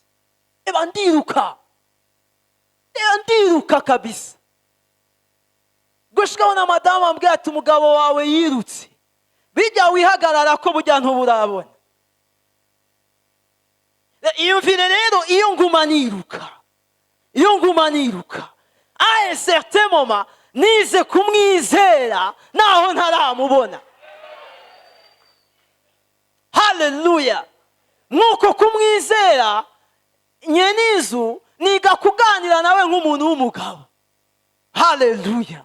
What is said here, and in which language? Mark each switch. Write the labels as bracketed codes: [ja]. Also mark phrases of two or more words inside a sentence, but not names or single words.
[rn] Eba ndiruka kabisa. Gushikaho na madamu ambwira ati umugabo wawe yirutse. Bijya wihagarara ko burya ntuburabona. Iyumvire rero iyo nguma niruka. [fr] À un certain moment [rn] nize kumwizera naho ntaramubona. Hallelujah. Nuko kumwizera nyenizu niga kuganira nawe nk'umuntu w'umugabo. Hallelujah.